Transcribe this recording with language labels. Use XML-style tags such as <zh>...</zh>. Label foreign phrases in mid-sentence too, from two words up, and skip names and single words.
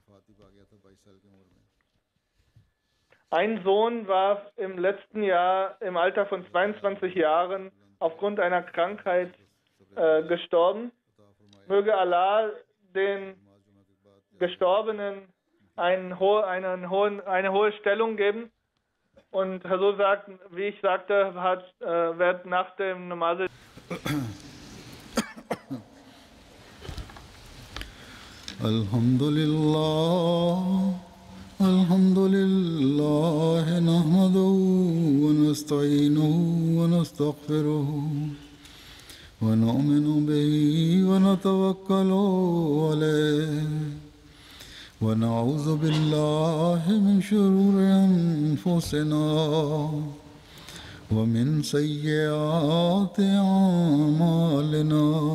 <de>Ein Sohn war im letzten Jahr im Alter von 22 Jahren aufgrund einer Krankheit gestorben. Möge Allah den Gestorbenen eine hohe Stellung geben. Und so sagt, wie ich sagte, wird nach dem Namaz</de> <ar>الحمد لله نحمده ونستعينه و ونستغفره ونؤمن به ونتوكل عليه ونعوذ بالله من شرور أنفسنا ومن سيئات أعمالنا.</ar>